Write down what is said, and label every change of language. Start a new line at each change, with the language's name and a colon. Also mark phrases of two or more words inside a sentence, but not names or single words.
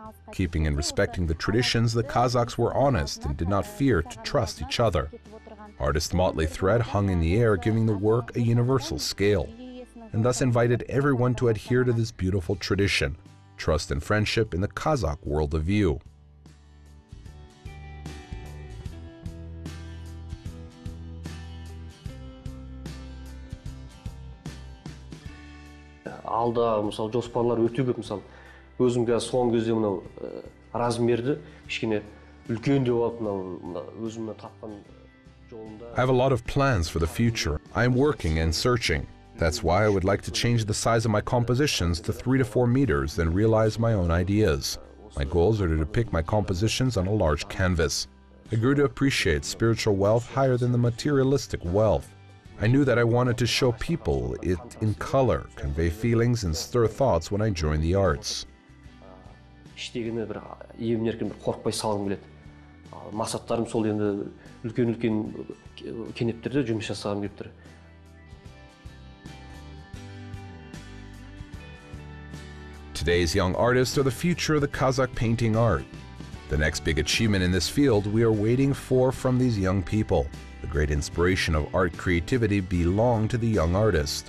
English: Keeping and respecting the traditions, the Kazakhs were honest and did not fear to trust each other. Artist's motley thread hung in the air, giving the work a universal scale, and thus invited everyone to adhere to this beautiful tradition, trust and friendship in the Kazakh world of view.
Kazakh: Алда мысалы жоспарлар өте көп. Мысалы өзім қазір соңғы кезде мынау размерді кішкене үлкен деп алып мынау өзімнің тапқан жолымда.
English: I have a lot of plans for the future. I am working and searching. That's why I would like to change the size of my compositions to 3 to 4 meters, then realize my own ideas. My goals are to depict my compositions on a large canvas. I grew to appreciate spiritual wealth higher than the materialistic wealth. I knew that I wanted to show people it in color, convey feelings and stir thoughts when I joined the arts.
Kazakh: Іштегені бір емін-еркін бір қорықпай салғым келеді. Мақсаттарым сол енді үлкен-үлкен кенептерде жұмыс жасағым келіп тұр.
English: Today's young artists are the future of the Kazakh painting art. The next big achievement in this field we are waiting for from these young people. The great inspiration of art creativity belong to the young artist.